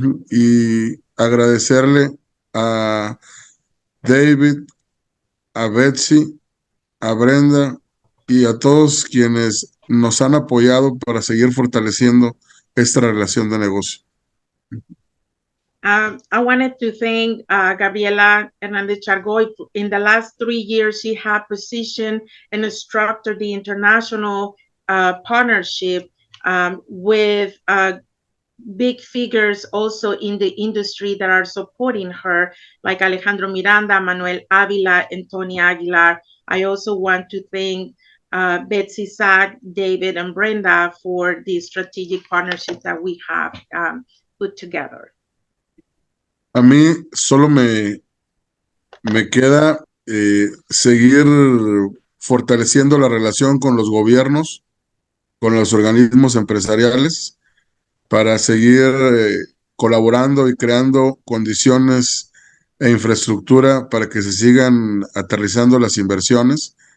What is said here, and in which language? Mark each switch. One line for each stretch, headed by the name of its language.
Spanish: Y agradecerle a David, a Betsy, a Brenda y a todos quienes nos han apoyado para seguir fortaleciendo esta relación de negocio.
English: I wanted to thank Gabriela Hernandez Chargoy. In the last 3 years, she had positioned and structured the international partnership with big figures also in the industry that are supporting her, like Alejandro Miranda, Manuel Avila, and Tony Aguilar. I also want to thank Betsy Sack, David, and Brenda for the strategic partnership that we have put together.
Spanish: A mí solo me queda seguir fortaleciendo la relación con los gobiernos, con los organismos empresariales, para seguir colaborando y creando condiciones e infraestructura para que se sigan aterrizando las inversiones.